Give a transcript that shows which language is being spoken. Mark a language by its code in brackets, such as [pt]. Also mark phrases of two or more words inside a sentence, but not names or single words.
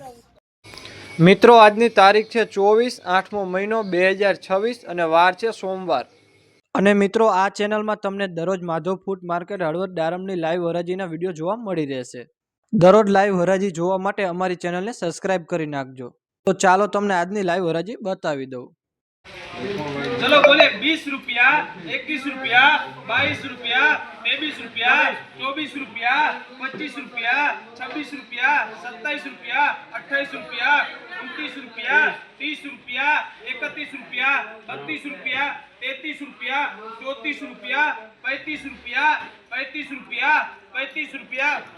[gu] મિત્રો આજની તારીખ છે 24 8મો મહિનો 2026 અને વાર છે સોમવાર। અને મિત્રો આ ચેનલમાં તમને દરરોજ માધવ ફૂડ માર્કેટ હળવદ દાડમની લાઈવ હરાજીના વિડીયો જોવા મળી રહેશે। દરરોજ લાઈવ હરાજી જોવા માટે અમારી ચેનલને સબસ્ક્રાઇબ કરી નાખજો। તો ચાલો તમને આજની લાઈવ હરાજી બતાવી દઉં। [hi] चलो बोले 20 रुपया, 21 रुपया, 22 रुपया, 23 रुपया, 24 रुपया, 25 रुपया, 26 रुपया, 27 रुपया, 28 रुपया, 29 रुपया, 30 रुपया, 31 रुपया, 32 रुपया, 33 रुपया, 34 रुपया, 35 रुपया, 35 रुपया, 35 रुपया।